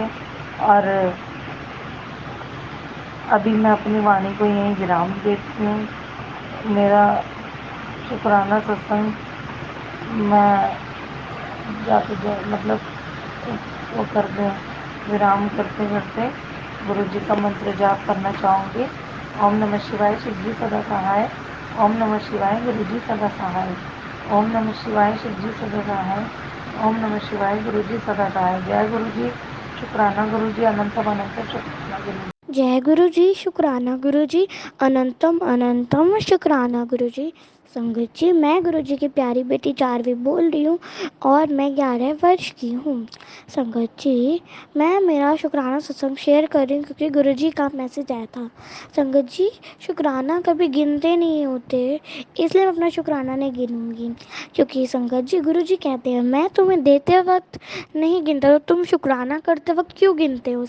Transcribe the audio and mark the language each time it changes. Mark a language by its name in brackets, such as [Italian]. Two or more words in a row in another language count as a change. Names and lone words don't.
[Hindi] और अभी मैं अपनी वाणी को यहीं विराम देती हूँ. मेरा शुकराना सत्संग में जा के मतलब वो करते विराम करते करते गुरु जी का मंत्र जाप करना चाहूँगी. [Sanskrit] ॐ नमः शिवाय, [Hindi] शिव जी सदा सहाय. [Sanskrit] ॐ नमः शिवाय, [Hindi] गुरु जी सदा सहाय. [Sanskrit] ॐ नमः शिवाय, [Hindi] शिव जी सदा सहाय. [Sanskrit] ॐ नमः शिवाय, [Hindi] गुरु जी सदा सहाय। जय गुरु जी, शुकराना गुरु जी, अनंतम अनंत शुकराना गुरु जी. जय गुरु जी, शुकराना गुरु जी, अनंतम अनंतम शुकराना गुरु जी. संगत जी, मैं गुरु जी की प्यारी बेटी चारवी बोल रही हूँ और मैं 11 वर्ष की हूँ. संगत जी, मैं मेरा शुकराना सत्संग शेयर कर रही हूँ क्योंकि गुरु जी का मैसेज आया था. संगत जी, शुकराना कभी गिनते नहीं होते, इसलिए मैं अपना शुकराना नहीं गिनूँगी, क्योंकि संगत जी गुरु जी कहते हैं मैं तुम्हें देते वक़्त नहीं गिनता तो तुम शुकराना करते वक़्त क्यों गिनते हो?